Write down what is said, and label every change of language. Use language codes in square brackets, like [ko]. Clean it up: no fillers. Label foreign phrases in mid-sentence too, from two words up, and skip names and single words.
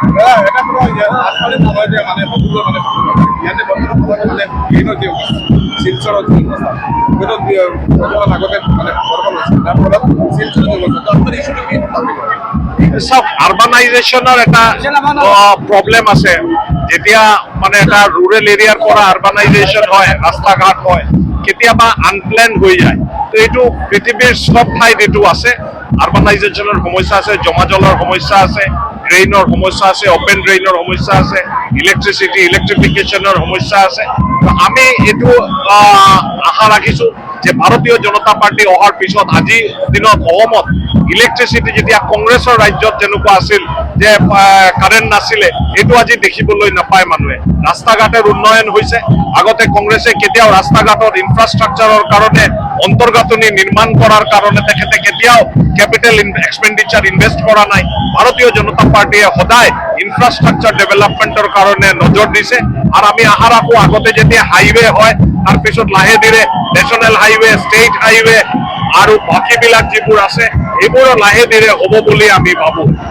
[bn] সব আরবানাইজেশনের একটা প্রবলেম আছে। [as] যেতিয়া মানে এটা [en] rural area [as] পৰা আরবানাইজেশন হয়, রাস্তাঘাট হয়, কেতিয়াবা আনপ্ল্যান হৈ যায়। তো এইটো পৃথিৱীৰ সব ঠাইত এইটো আছে। আরবানাইজেশনের সমস্যা আছে, জমা জলৰ সমস্যা আছে, ড্ৰেইনৰ সমস্যা আছে, [en] open drain [as] সমস্যা আছে, [en] electricity electrification [as] সমস্যা আছে। আমি এইটো আশা ৰাখিছো যে ভাৰতীয় জনতা পাৰ্টি অহাৰ পিছত আজি দিনত অসমত ইলেক্ট্ৰিচিটি যেতিয়া কংগ্ৰেছৰ ৰাজ্যত যেনেকুৱা আছিল যে কাৰেণ্ট নাছিলে, এইটো আজি দেখিবলৈ নাপায় মানুহে। ৰাস্তা ঘাটৰ উন্নয়ন হৈছে। আগতে কংগ্ৰেছে কেতিয়াও ৰাস্তা ঘাটৰ ইনফ্ৰাষ্ট্ৰাকচাৰৰ কাৰণে অন্তৰ্গাঁথনি নিৰ্মাণ কৰাৰ কাৰণে তেখেতে কেতিয়াও [en] capital expenditure invest [as] করা নাই। ভারতীয় জনতা পার্টিয়ে সদায় [en] infrastructure development [as] কাৰণে নজৰ দিছে। আর আমি আশা রাখো আগতে যেতিয়া হাইওয়ে হয় তার পিছত লাহে ধীরে [en] national highway, state highway [as] আৰু বাকীবিলাক যিবোৰ আছে এইবোৰো লাহে ধীৰে হ'ব বুলি আমি ভাবো।